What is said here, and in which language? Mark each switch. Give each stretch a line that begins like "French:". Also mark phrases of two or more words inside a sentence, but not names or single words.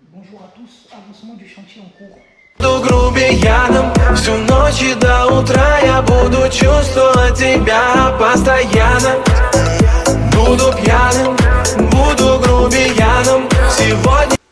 French: Bonjour à tous, avancement du chantier en cours.
Russian: Буду грубияном всю ночь и до утра. Я буду чувствовать тебя постоянно. Буду пьяным, буду грубияном сегодня.